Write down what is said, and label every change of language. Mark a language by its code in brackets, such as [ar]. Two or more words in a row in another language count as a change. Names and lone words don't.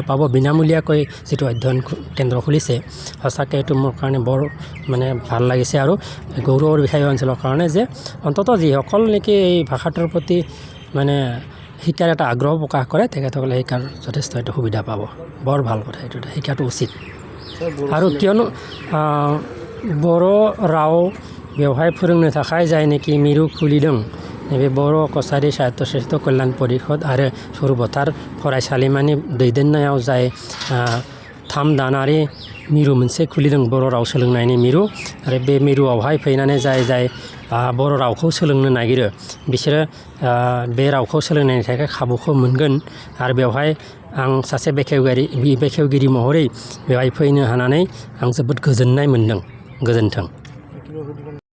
[as] পাব বিনামূলীয়াকৈ যিটো অধ্যয়ন কেন্দ্ৰ খুলিছে সঁচাকৈ এইটো মোৰ কাৰণে বৰ মানে ভাল লাগিছে আৰু গৌৰৱৰ বিষয় অঞ্চলৰ কাৰণে যে অন্ততঃ যিসকল নেকি এই ভাষাটোৰ প্ৰতি মানে শিকাৰ এটা আগ্ৰহ প্ৰকাশ কৰে তেখেতসকলে শিকাৰ যথেষ্ট এটা সুবিধা পাব বৰ ভাল কথা এইটো শিকাটো উচিত আৰু [brx] কিয়নো বড়ো राव बेवहाय फोरोंनो थाखाय जायनोखि मिरु खुलिदों नैबे बड़ो कछारी साहित्य साहित्य कल्याण परिषद आरो सरुपथार फरायसालिमानि दैदेननायाव जाय 3 दानारि मिरु मोनसे खुलिदों बर' राव सोलोंनायनि मिरु आरो बे मिरुआवहाय फैनानै जाय बर' रावखौ सोलोंनो नागिरो बिसोरो बे रावखौ सोलोंनायनि थाखाय खाबुखौ मोनगोन आरो बेवहाय आं सासे बेखेवगिरि महरै बेवहाय फैनो हानानै आं जोबोद गोजोननाय मोन्दों गोजोन्थों